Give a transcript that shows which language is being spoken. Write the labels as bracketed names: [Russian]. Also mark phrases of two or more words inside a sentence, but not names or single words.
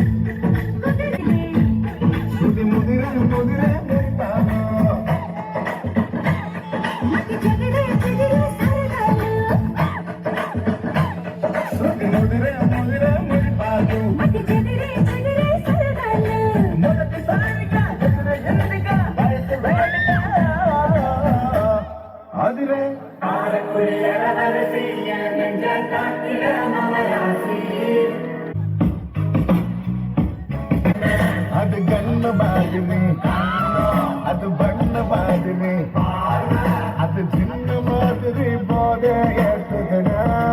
[Telugu] సుది ముదిరే ముదిరే సుది ముదిరే ముదిరే మురిపాదు మొదటిసారిగా ఎదురయ్యిందిగా వయసు వేడిగా అదిరే [Tamil] அது கண்ண பாதுமே அது பண்ண பாதுமே அது சின்ன மாதிரி போத ஏற்றுதனா